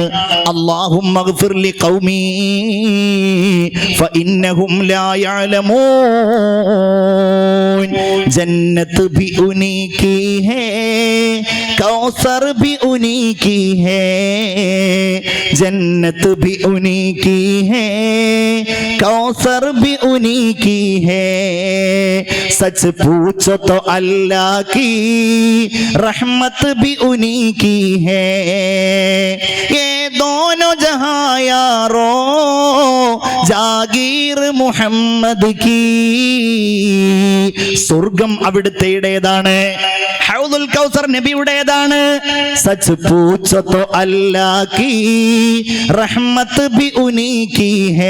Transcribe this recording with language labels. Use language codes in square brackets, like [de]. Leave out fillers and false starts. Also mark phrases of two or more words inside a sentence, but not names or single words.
[ar] اللهم اغفر لقومي فإنهم لا يعلمون. [hi] जन्नत भी उन्हीं की है, कौसर भी उन्हीं की है, जन्नत भी उन्हीं की है, कौसर भी उन्हीं की है, सच पूछो तो अल्लाह की रहमत भी उन्हीं की है. ये दोनों जहां यारो जागीर मुहम्मद की. [ml] സ്വർഗം അവിടുത്തേടേതാണ്, ഹൗദുൽ കൗസർ നബിയുടേതാണ്. [hi] सच पूछो तो अल्लाह की रहमत भी उन्हीं की है.